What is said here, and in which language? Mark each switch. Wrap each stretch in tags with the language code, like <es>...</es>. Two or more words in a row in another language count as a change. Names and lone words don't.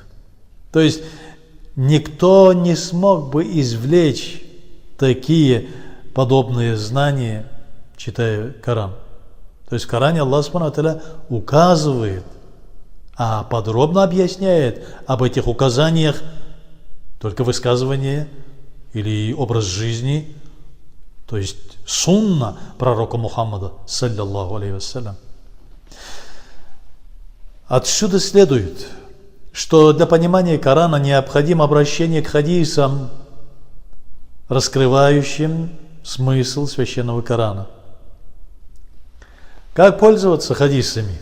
<ru>То есть никто не смог бы извлечь такие подобные знания, читая Коран. То есть в Коране</ru> <ar>الله سبحانه وتعالى</ar> <ru>указывает, а подробно объясняет об этих указаниях только высказывание или образ жизни, то есть сунна пророка Мухаммада,</ru> <ar>صلى الله عليه وسلم.</ar> <ru>Отсюда следует, что для понимания Корана необходимо обращение к хадисам, раскрывающим смысл священного Корана. Как пользоваться хадисами?</ru>